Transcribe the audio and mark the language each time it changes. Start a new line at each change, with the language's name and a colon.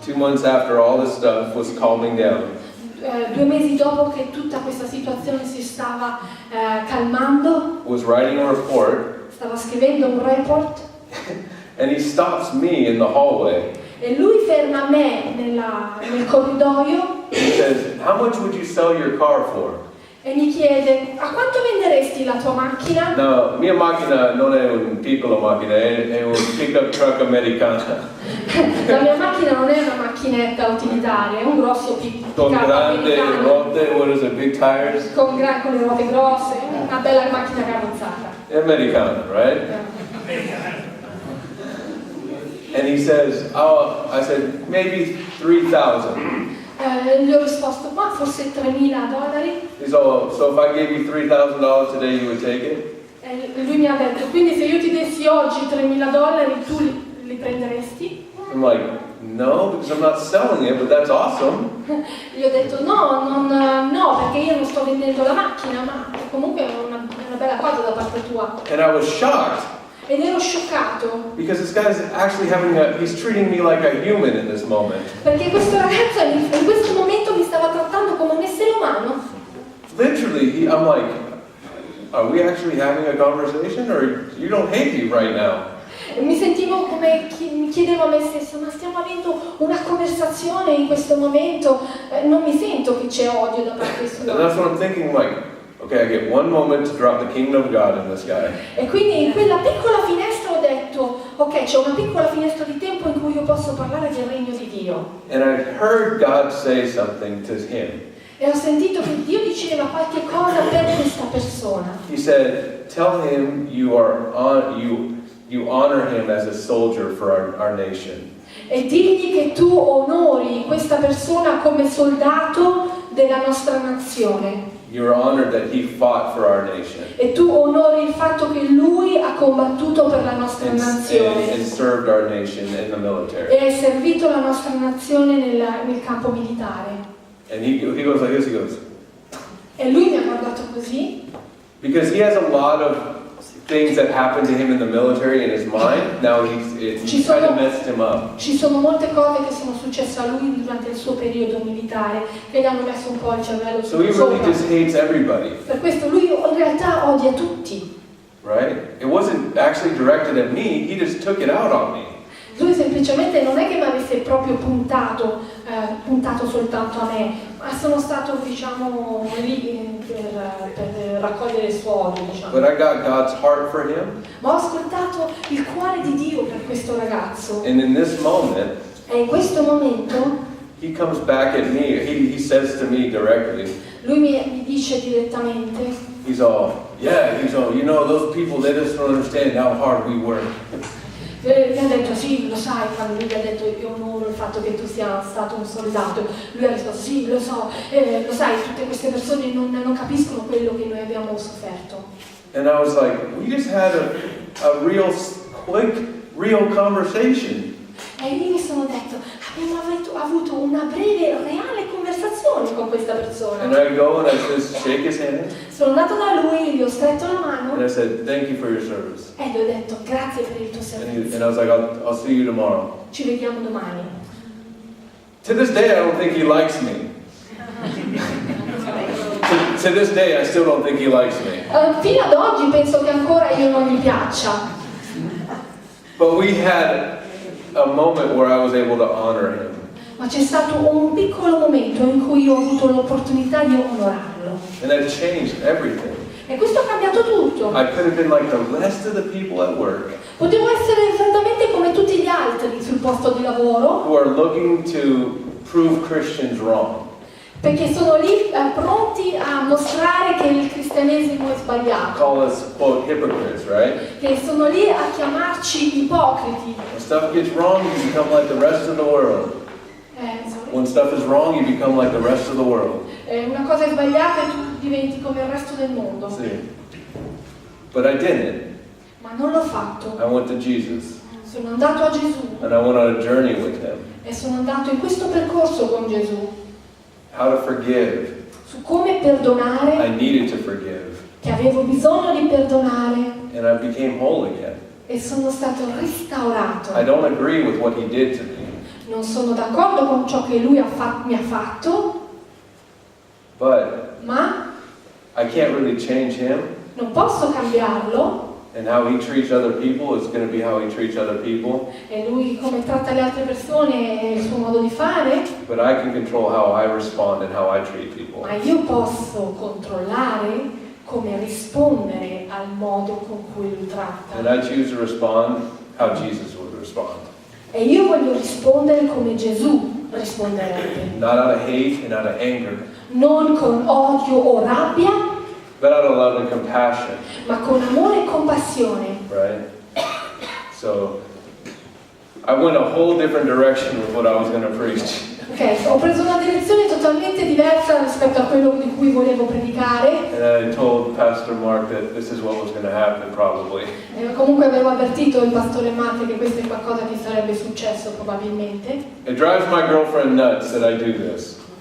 English: 2 months after all this stuff was calming down,
Italian: 2 mesi dopo che tutta questa situazione si stava calmando,
English: was writing a report,
Italian: stava scrivendo un report,
English: and he stops me in the hallway.
Italian: e lui ferma me nel corridoio
English: He says, "How much would you sell your car for?"
Italian: e mi chiede: a quanto venderesti la tua macchina? No, mia macchina non è un piccolo macchina, è un pickup truck americana. La mia macchina non è una macchinetta utilitaria, è un grosso Con pick-up grandi americano,
English: ruote, what is it, big tires?
Italian: con le ruote grosse, una bella macchina carrozzata. È americana, right?
English: And he says, "Oh," I said, "maybe 3,000.
Italian: Gli ho risposto: ma forse $3.000?
English: He's all, "So if I gave you $3,000 today, you would take it?"
Italian: E lui mi ha detto: quindi se io ti dessi oggi $3.000 tu li prenderesti?
English: I'm like, "No, because I'm not selling it, but that's awesome."
Italian: Gli ho detto: no, perché io non sto vendendo la macchina, ma comunque è una bella cosa da parte tua.
English: And I was shocked
Italian: Ed ero scioccato,
English: because this guy's actually he's treating me like a human in this moment.
Italian: perché questo ragazzo in questo momento mi stava trattando come un essere umano.
English: Literally, I'm like, "Are we actually having a conversation, or you don't hate me right now?"
Italian: E mi sentivo come mi chiedevo a me stesso: ma stiamo avendo una conversazione in questo momento? Non mi sento che c'è odio da parte
English: And that's
Italian: sua.
English: what I'm thinking, like, okay, I get one moment to drop the kingdom of God in this guy.
Italian: E quindi in quella piccola finestra ho detto: ok, c'è una piccola finestra di tempo in cui io posso parlare del regno di Dio.
English: And I heard God say something to him.
Italian: E ho sentito che Dio diceva qualche cosa per questa persona.
English: He said, "Tell him you honor him as a soldier for our nation."
Italian: E digli che tu onori questa persona come soldato della nostra nazione.
English: You're honored that he fought for our nation
Italian: E tu onori il fatto che lui ha combattuto per la nostra
English: and
Italian: nazione
English: served our nation in the military.
Italian: e ha servito la nostra nazione nel campo militare.
English: And he goes like this, he goes,
Italian: E lui mi ha guardato così,
English: because he has a lot of things that happened to him in the military in his mind. Now it kind of messed him up.
Italian: ci sono molte cose che sono successe a lui durante il suo periodo militare che gli hanno messo un po' il cervello
English: So he really
Italian: sopra.
English: just hates everybody,
Italian: Per questo lui in realtà odia tutti.
English: right? It wasn't actually directed at me, he just took it out on me.
Italian: Lui semplicemente non è che mi avesse proprio puntato soltanto a me, ma sono stato, diciamo, lì per raccogliere il suo odio, diciamo.
English: But I got God's heart for him,
Italian: Ma ho ascoltato il cuore di Dio per questo ragazzo.
English: and in this moment,
Italian: E in questo momento
English: he comes back at me, he says to me directly,
Italian: lui mi dice direttamente:
English: he's all, you know, those people, they just don't understand how hard we work.
Italian: mi ha detto: sì, lo sai, quando lui gli ha detto: io onoro il fatto che tu sia stato un soldato, lui ha risposto: sì, lo so, lo sai, tutte queste persone non capiscono quello che noi abbiamo sofferto.
English: And I was like, we just had a real quick, real conversation.
Italian: E io mi sono detto: abbiamo avuto una breve, reale conversazione con questa persona.
English: And I go and I just shake his hand,
Italian: Sono andato da lui, gli ho stretto la mano
English: and I said, "Thank you for your service."
Italian: e gli ho detto: grazie per il tuo servizio,
English: And I was like, I'll see you tomorrow.
Italian: ci vediamo domani.
English: To this day, I don't think he likes me. To this day, I still don't think he likes me.
Italian: Fino ad oggi penso che ancora io non gli piaccia,
English: But we had a moment where I was able to honor him.
Italian: ma c'è stato un piccolo momento in cui ho avuto l'opportunità di onorarlo.
English: And that changed everything.
Italian: E questo ha cambiato tutto.
English: I could have been like the rest of the people at work
Italian: Potevo essere esattamente come tutti gli altri sul posto di lavoro,
English: who are looking to prove Christians wrong.
Italian: perché sono lì pronti a mostrare che il cristianesimo è sbagliato,
English: Call us, quote, hypocrites, right?
Italian: che sono lì a chiamarci ipocriti.
English: When stuff gets wrong, you become like the rest of the world. Sorry. When when stuff is wrong, you become like the rest of the world.
Italian: Una cosa è sbagliata e tu diventi come il resto del mondo.
English: See? But I didn't.
Italian: Ma non l'ho fatto.
English: I went to Jesus.
Italian: Sono andato a Gesù
English: And I went on a journey with him.
Italian: e sono andato in questo percorso con Gesù
English: How to forgive.
Italian: su come perdonare,
English: I needed to forgive.
Italian: che avevo bisogno di perdonare
English: And I became whole again.
Italian: e sono stato restaurato.
English: I don't agree with what he did to me.
Italian: Non sono d'accordo con ciò che lui mi ha fatto,
English: But
Italian: ma
English: I can't really change him.
Italian: non posso cambiarlo.
English: And how he treats other people is going to be how he treats other people.
Italian: E lui come tratta le altre persone è il suo modo di fare,
English: But I can control how I respond and how I treat people.
Italian: ma io posso controllare come rispondere al modo con cui lui tratta.
English: And I choose to respond how Jesus would respond.
Italian: E io voglio rispondere come Gesù risponderebbe.
English: Not out of hate and out of anger,
Italian: Non con odio o rabbia,
English: but out of love and compassion,
Italian: ma con amore e compassione.
English: right? So I went a whole different direction with what I was going to preach.
Italian: Ok, ho preso una direzione totalmente diversa rispetto a quello di cui volevo predicare.
English: And I told Pastor Mark that this is what was going to happen probably.
Italian: E comunque avevo avvertito il pastore Matte che questo è qualcosa che sarebbe successo probabilmente.
English: It drives my girlfriend nuts that I do this.